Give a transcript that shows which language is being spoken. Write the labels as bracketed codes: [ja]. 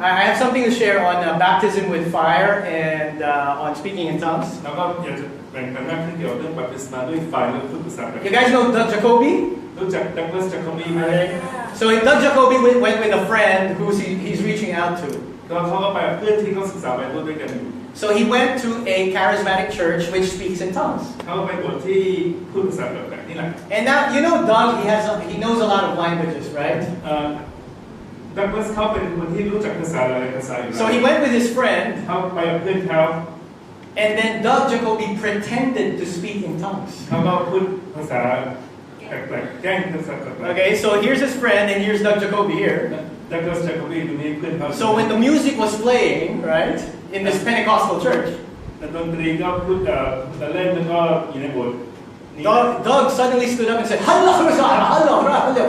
[en] I have something to share on baptism with fire and on speaking in tongues. [th] แล้วก็อยากจะแบ่งปันมากขึ้นเกี่ยวกับเรื่องบัพติศมาด้วยไฟและพูดภาษาแปลก [en] You guys know Doug Jacoby? [th] รู้จักดักลัสจากคอมบี้ไหม [en] So Doug Jacoby went with a friend who he's reaching out to. [th] ก็เขาก็ไปกับเพื่อนที่เขาศึกษาไบเบิลด้วยกันอยู่ [en] So he went to a charismatic church which speaks in tongues. [th] เขาไปบวชที่พูดภาษาแปลกๆนี่แหละ [en] And now you know Doug, he knows a lot of languages, right? [th] ดักลัสเขาเป็นคนที่รู้จักภาษาหลายภาษาอยู่แล้ว [en] So he went with his friend, [th] เขาไปกับเพื่อนเขา [en] and then Doug Jacoby pretended to speak in tongues. [th] เขาก็พูดภาษาแปลกๆแกล้งภาษาแปลก [en] Okay, so here's his friend, and here's Doug Jacoby here. [th] ๆดักลัสจากคอมบี้ตรงนี้เพื่อนเขา [en] So when the music was playing, right, in this Pentecostal church, [th] ดนตรีก็พูดเล่นแล้วก็อยู่ในโบสถ์นี่ [en] Doug suddenly stood up and said, "Hello, hello, hello, hello."